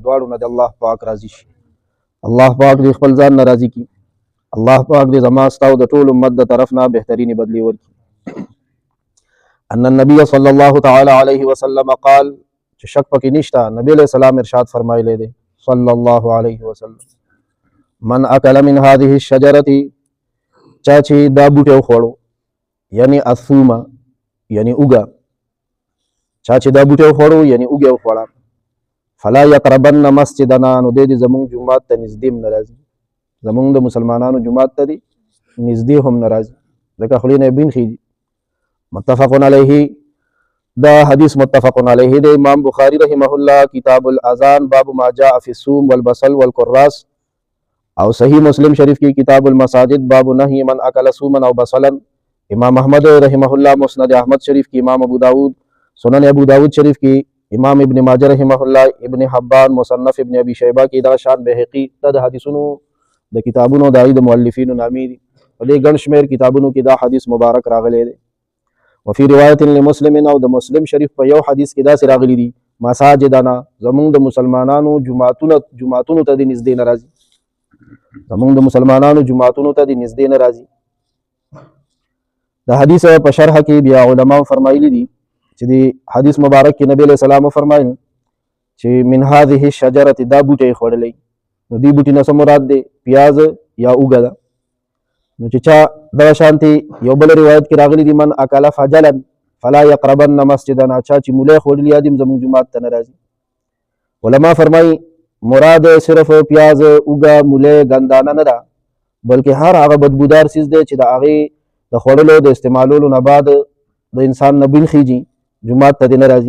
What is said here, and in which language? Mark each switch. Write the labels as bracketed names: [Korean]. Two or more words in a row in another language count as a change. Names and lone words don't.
[Pashto] دواړو نه د الله پاک راضي شي. الله پاک دې خپل ځان نه راضي کړي. الله پاک دې زما ستا او د ټول امت د طرف نه بهترینې بدلې ورکړي. [Arabic] ان النبي صلی الله تعالی علیه وسلم قال [Pashto] چې شک پکې نشته نبی [Arabic] علیہ السلام [Pashto] ارشاد فرمایلی دی [Arabic] صلی الله علیه وسلم من اکل من هذه الشجرة [Pashto] چا چې دا بوټی وخوړو یعنی الثومه یعنی اوږه، چا چې دا بوټی وخوړو یعنی اوږه وخوړه [Arabic] فلا یقربن مسجدنا [Pashto] نو دی زمونږ جومات ته نږدې هم نه راځي، زمونږ د مسلمانانو جومات ته دی نږدې هم نه راځي ځکه خولې نه یې بین خیږي. [Arabic] متفق علیه [Pashto] دا حدیث [Arabic] متفق علیه [Pashto] دی. امام بخاری [Arabic] رحمه الله [Pashto] کتاب الاذان باب ما جاء فی الثوم والبصل والکراس او صحیح مسلم شریف کی کتاب المساجد باب نهی من اکل ثوما او بصلا. امام احمد [Arabic] رحمه الله [Pashto] مسند احمد شریف کی، امام ابو داود سنن ابو داود شریف کی، امام ابن ماجه [Arabic] رحمه الله، [Pashto] ابن حبان مصنف ابن ابي شيبه کی دا شان بهقی دا حدیثونو د کتابونو د مؤلفینو نامی دي. ولې ګڼ شمېر کتابونو کې دا حدیث مبارک راغلی دی. [Arabic] وفي روایت لمسلم [Pashto] او د مسلم شریف په یو حدیث کې داسې راغلی دي مساجدنا زمونږ د مسلمانانو جماعتونو ته د نږدې نه راځي، زمونږ د مسلمانانو جماعتونو ته د نږدې نه راځي. د حدیث په شرح کې بیا علما فرمایلی دي چې د حدیث مبارک کې نبی [Arabic] علیہ السلام [Pashto] فرمایل چې [Arabic] من هذه الشجره [Pashto] دا بوټی خوړلی نو دې بوټي نه څه مراد دی؟ پیاز یا اوږه ده. نو چې چا دغه شانتې یو بل روایت کې راغلی دي [Arabic] من اکل فجلا فلا یقربن مسجدنا [Pashto] چا چې مولی خوړلی یا دې زموږ جومات ته نه راځي. علما فرمایي مراد صرف پیاز، اوږه، مولی، ګندانه نه ده بلکې هر هغه بدبودار څیز دی چې د هغې د خوړلو د استعمالولو نه بعد د انسان نه بین خیږي جومات ته دې نه راځي.